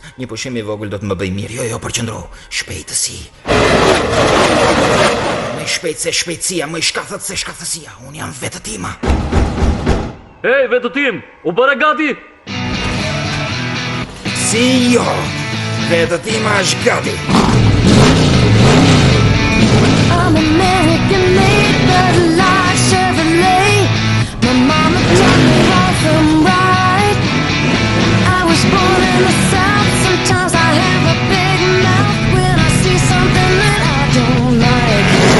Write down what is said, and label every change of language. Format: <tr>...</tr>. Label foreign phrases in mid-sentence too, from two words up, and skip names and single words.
<sq>Një pushim i vogël do të më bëj mirë. Jo, përqëndro, shpejtësi. Më shpejt se shpejtësia, më i shkathët se shkathësia. Unë jam vetëtima. Hej, vetëtim, u bëre gati? Si jo, vetëtima është gati.</sq> <en>I'm American made, but like Chevrolet. My mama taught me wrong from right. I was born in the South. Sometimes I have a big mouth when I see something that I don't like.</en>